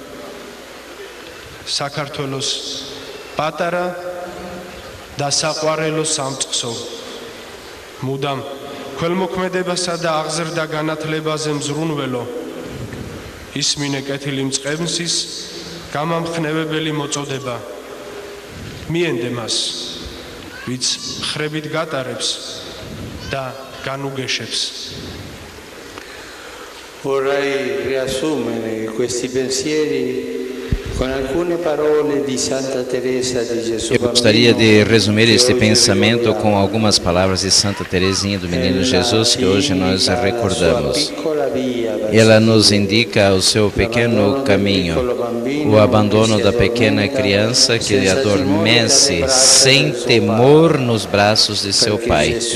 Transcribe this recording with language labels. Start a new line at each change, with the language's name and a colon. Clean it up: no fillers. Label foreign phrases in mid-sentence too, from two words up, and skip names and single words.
Georgian: საქართველოს პატარა და საყვარელო სამწყსო, მუდამ ქველმოქმედებასა და აღზრდა განათლებაზე მზრუნველო, ისმინე კეთილი მწყემსის გამამხნევებელი მოწოდება. მიენდე მას, ვიც ხრებით გატარებს და განუგეშებს.
Italian: Vorrei riassumere questi pensieri
Portuguese: Eu gostaria de resumir este pensamento com algumas palavras de Santa Teresinha do Menino Jesus que hoje nós recordamos. Ela nos indica o seu pequeno caminho, o abandono da pequena criança que adormece sem temor nos braços de seu pai.